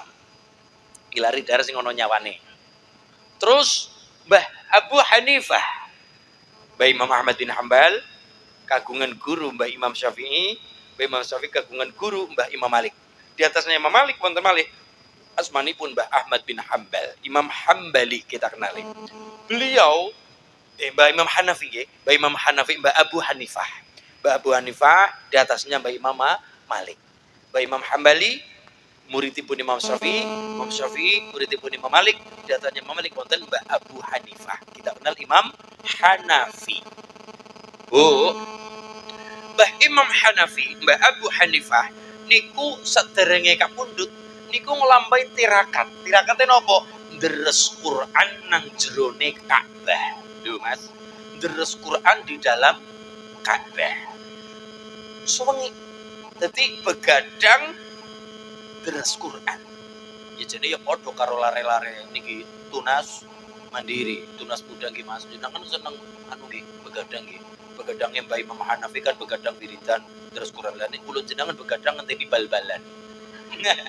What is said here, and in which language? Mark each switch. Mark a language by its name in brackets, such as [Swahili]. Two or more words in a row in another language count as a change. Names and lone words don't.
[Javanese] Ngilari dahar sing ana nyawane. Terus Mbah Abu Hanifah, Mbah Imam Ahmad bin Hambal kagungan guru Mbah Imam Syafi'i, Mbah Imam Syafi'i kagungan guru Mbah Imam Malik. [Indonesian] Di atasnya [Javanese] Imam Malik wonten malih asmanipun Mbah Ahmad bin Hambal, Imam Hambali [Indonesian] kita kenali. [Javanese] Beliau Mbah Imam Hanafi nggih, Mbah Imam Hanafi, Mbah Abu Hanifah. [Indonesian] Mbah Abu Hanifah di atasnya Mbah Imam Malik. [Javanese] Mbah Imam Hambali muridipun Imam Syafi'i, Imam Syafi'i muridipun Imam Malik, [Indonesian] di atasnya Imam Malik wonten Mbah Abu Hanifah. Kita kenal Imam Hanafi. [Javanese] Bu, Mbah Imam Hanafi, Mbah Abu Hanifah niku saderenge kapundhut niku nglampahi tirakat. Tirakate napa? Deres Quran nang jerone Ka'bah. [Indonesian] Lho Mas, deres Quran di dalam Ka'bah. [Javanese] Suwengi. Dadi begadang deres Quran. Ya jadi ya padha karo lare-lare niki [Indonesian] tunas mandiri, tunas muda [Javanese] nggih Mas. Jenengan seneng anu nggih begadang nggih. Begadangnya Mbah Imam Hanafi kan begadang wiridan terus Quran lan kula jenengan begadang ngenteni bal-balan.